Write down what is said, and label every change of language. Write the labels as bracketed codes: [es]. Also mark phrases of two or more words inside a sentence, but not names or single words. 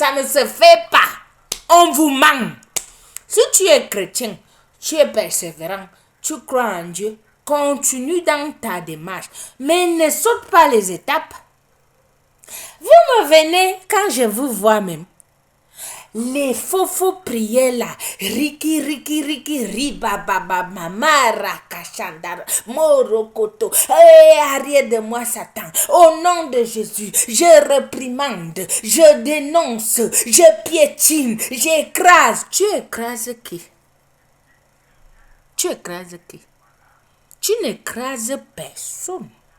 [fr] Non, ça ne se fait pas. On vous ment. Si tu es chrétien, tu es persévérant, tu crois en Dieu, continue dans ta démarche, mais ne saute pas les étapes. Vous me venez quand je vous vois même. Les faux prières là, riki riki riki riba baba mama rakashandara morokoto, arrière de moi Satan, au nom de Jésus, je réprimande, je dénonce, je piétine, j'écrase. Tu écrases qui? Tu écrases qui? Tu n'écrases personne.